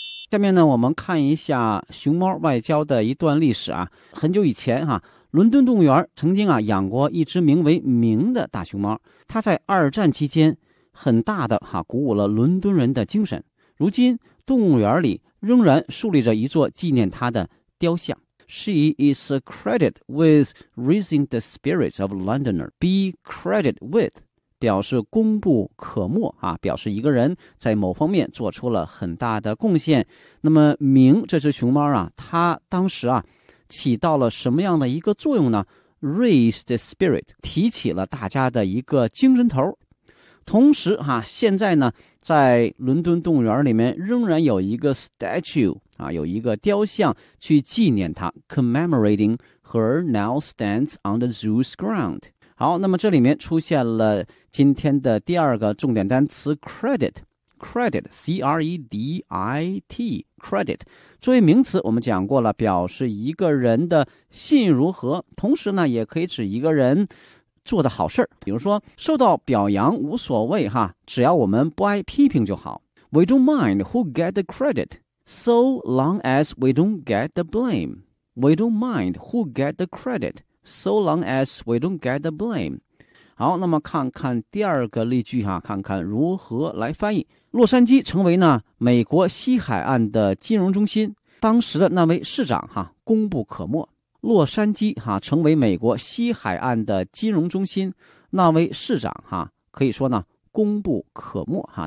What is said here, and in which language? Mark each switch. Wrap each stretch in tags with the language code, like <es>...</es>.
<zh>下面呢，我们看一下熊猫外交的一段历史啊。很久以前哈，伦敦动物园曾经啊养过一只名为明的大熊猫，它在二战期间很大的哈鼓舞了伦敦人的精神。如今动物园里仍然树立着一座纪念它的雕像。</zh> <en>She is credited with raising the spirits of Londoner.</en> <zh>Be credited with 表示功不可没啊，表示一个人在某方面做出了很大的贡献。那么明这只熊猫啊，它当时啊起到了什么样的一个作用呢？</zh> <en>Raise the spirit</en> <zh>提起了大家的一个精神头。同时哈，现在呢在伦敦动物园里面仍然有一个 statue 啊，有一个雕像去纪念它，</zh> <en>commemorating her now stands on the zoo's ground。</en> <zh>好，那么这里面出现了今天的第二个重点单词 credit。</zh> <en>Credit, C-R-E-D-I-T, credit.</en> <zh>作为名词我们讲过了，表示一个人的信如何，同时呢也可以指一个人做的好事。比如说受到表扬无所谓哈，只要我们不挨批评就好。</zh> <en>We don't mind who get the credit, so long as we don't get the blame. We don't mind who get the credit, so long as we don't get the blame.</en> <zh>好，那么看看第二个例句哈，看看如何来翻译。洛杉矶成为呢美国西海岸的金融中心，当时的那位市长哈功不可没。洛杉矶哈成为美国西海岸的金融中心，那位市长哈可以说呢功不可没哈。</zh>